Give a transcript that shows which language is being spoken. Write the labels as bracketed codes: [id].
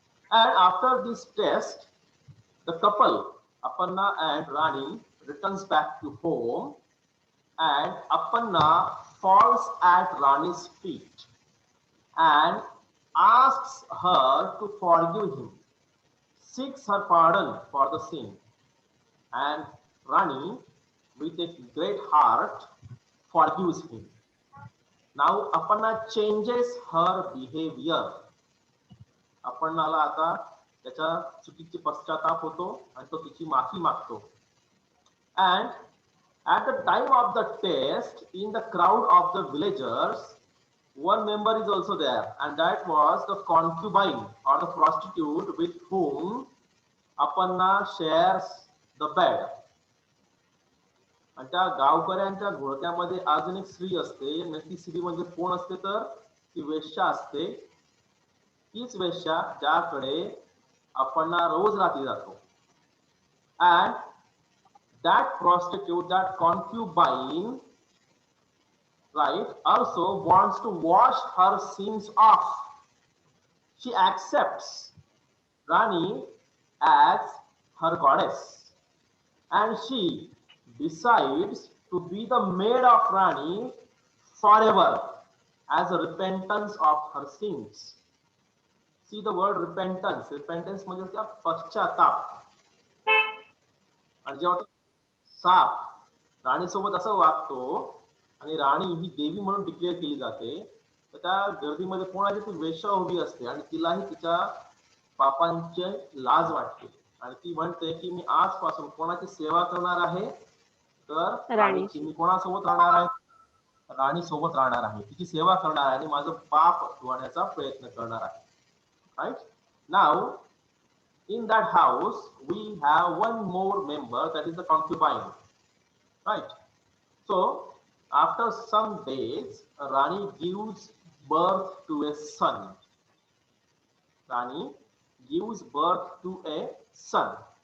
[en] And after this test, the couple, Aparna and Rani, returns back to home, and Aparna falls at Rani's feet and asks her to forgive him, seeks her pardon for the sin. And Rani, with a great heart, forgives him. Now Aparna changes her behavior. [mr] Aparnaला आता त्याच्या चुकीचे पश्चाताप होतो आणि तो तिची माफी मागतो. [en] And at the time of the test, in the crowd of the villagers, one member is also there, and that was the concubine or the prostitute with whom Aparna shares the bed. [mr] आणि त्या गावकऱ्यांच्या घोळक्यामध्ये अजून एक स्त्री असते. ती स्त्री म्हणजे कोण असते तर ती वेश्या असते. तीच वेश्या ज्याकडे Aparna रोज रात्री जातो. [en] And that prostitute, that concubine, right, also wants to wash her sins off. She accepts Rani as her goddess, and she decides to be the maid of Rani forever as a repentance of her sins. See the word repentance. [mr] Repentance म्हणजे क्या पश्चाताप. आणि जेव्हा साप राणीसोबत असं वागतो आणि राणी ही देवी म्हणून डिक्लेअर केली जाते, तर त्या गर्दीमध्ये कोणाची ती वेश्या उभी असते आणि तिलाही तिच्या पापांची लाज वाटते आणि ती म्हणते की मी आजपासून कोणाची सेवा करणार आहे तर राणीची. मी कोणासोबत राहणार आहे? राणीसोबत राहणार आहे, तिची सेवा करणार आहे आणि माझं पाप धुवण्याचा प्रयत्न करणार आहे. [en] Right? Now, in that house, we have one more member, that is the concubine. Right? So, after some days, Rani gives birth to a son. Rani gives birth to a son.